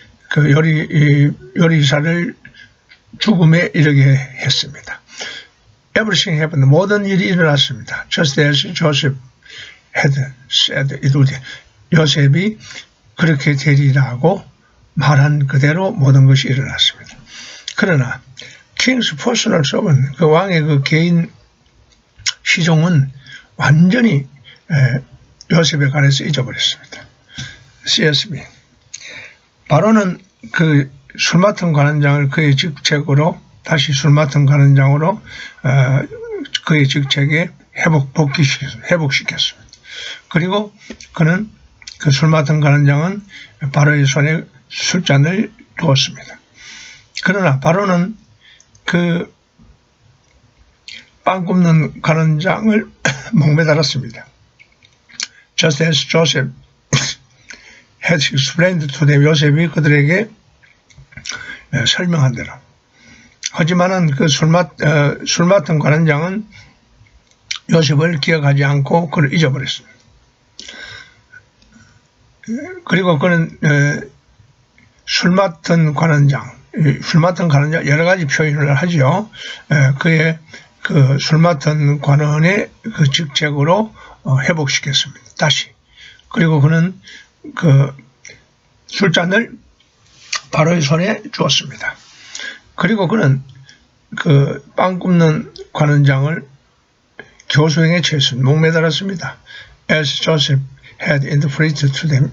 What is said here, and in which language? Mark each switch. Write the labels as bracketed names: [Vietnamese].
[Korean] 그 요리사를 죽음에 이르게 했습니다. [English] Everything happened. [Korean] 모든 일이 일어났습니다. [English] Just as Joseph had said it would. [Korean] 요셉이 그렇게 되리라고 말한 그대로 모든 것이 일어났습니다. 그러나 [English] King's personal servant, [Korean] 그 왕의 그 개인 시종은 완전히 요셉에 관해서 잊어버렸습니다. [English] CSB. [Korean] 바로는 그 술 맡은 관원장을 그의 직책으로 다시 술 맡은 관원장으로 그의 직책에 회복시켰습니다. 그리고 그는 그 술 맡은 관원장은 바로의 손에 술잔을 두었습니다. 그러나 바로는 그 빵 굽는 관원장을 목매달았습니다. [English] Just as Joseph had explained to them. [Korean] 요셉이 그들에게 설명한 대로. 하지만은 그 술 맡은 관원장은 요셉을 기억하지 않고 그를 잊어버렸습니다. 그리고 그는 술 맡은 관원장 여러 가지 표현을 하죠. 그의 그 술 맡은 관원의 그 직책으로 회복시켰습니다. 다시. 그리고 그는 그 술잔을 바로의 손에 주었습니다. 그리고 그는 그 빵 굽는 관원장을 교수행에 처했습니다. 목매달았습니다. [English] As Joseph had interpreted to them.